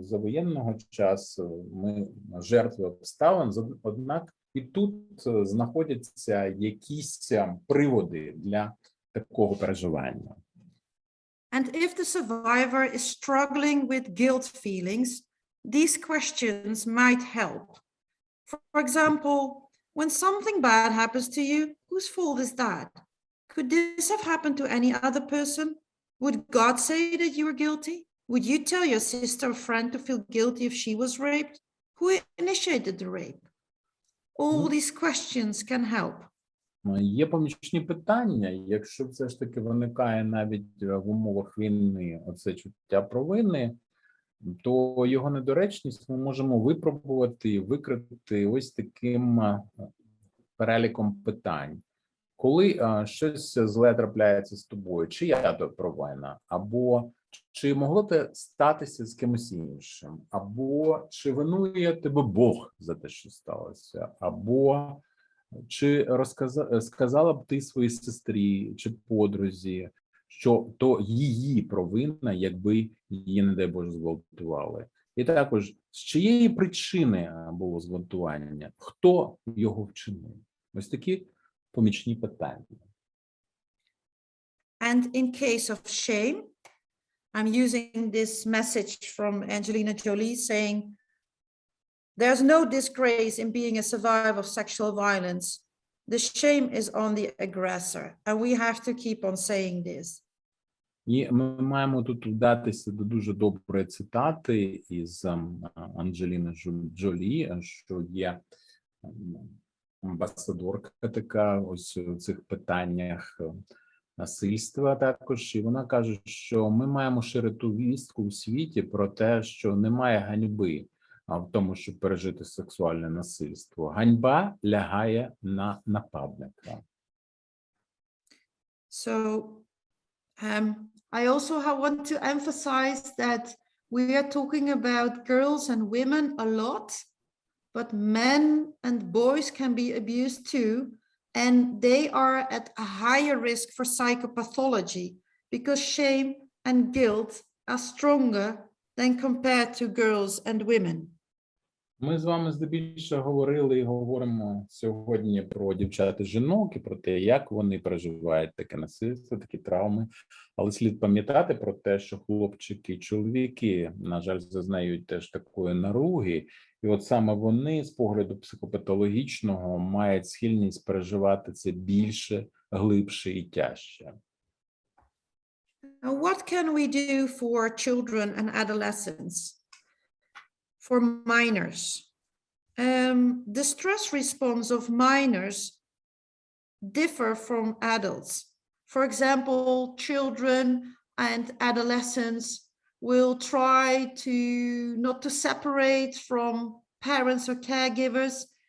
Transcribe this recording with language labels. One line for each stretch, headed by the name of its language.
Ukrainian: За воєнного часу ми жертви обставин, однак і тут знаходяться якісь приводи для такого переживання.
English: And if the survivor is struggling with guilt feelings, these questions might help. For example, when something bad happens to you, whose fault is that? Could this have happened to any other person? Would God say that you were guilty? Would you tell your sister or friend to feel guilty if she was raped? Who initiated the rape? All these questions can help.
Ukrainian: Є помічні питання, якщо все ж таки виникає навіть в умовах війни оце чуття провини, то його недоречність ми можемо випробувати і викрити ось таким переліком питань. Коли щось зле трапляється з тобою, чи я то провина, або чи могло це статися з кимось іншим, або чи винує тебе Бог за те, що сталося, або чи сказала б ти своїй сестрі чи подрузі, що то її провина, якби її, не дай Боже, зґвалтували. І також, з чиєї причини було зґвалтування, хто його вчинив. Ось такі помічні питання.
English: And in case of shame, I'm using this message from Angelina Jolie saying, there's no disgrace in being a survivor of sexual violence. The shame is on the aggressor. And we have to keep on saying this.
Ukrainian: І ми маємо тут вдатися до дуже доброї цитати із Анджеліни Джолі, що є амбасадорка така ось у цих питаннях насильства також, і вона каже, що ми маємо ширити вістку у світі про те, що немає ганьби в тому, щоб пережити сексуальне насильство. Ганьба лягає на нападника.
English: So I also want to emphasize that we are talking about girls and women a lot, but men and boys can be abused too, and they are at a higher risk for psychopathology because shame and guilt are stronger than compared to girls and women.
Ukrainian: Ми з вами здебільшого говорили і говоримо сьогодні про дівчат і жінок і про те, як вони переживають таке насильство, такі травми. Але слід пам'ятати про те, що хлопчики і чоловіки, на жаль, зазнають теж такої наруги. І от саме вони з погляду психопатологічного мають схильність переживати це більше, глибше і тяжче.
English: Now, what can we do for children and adolescents? For minors, the stress response of minors differ from adults. For example, children and adolescents will try to not to separate from parents or caregivers.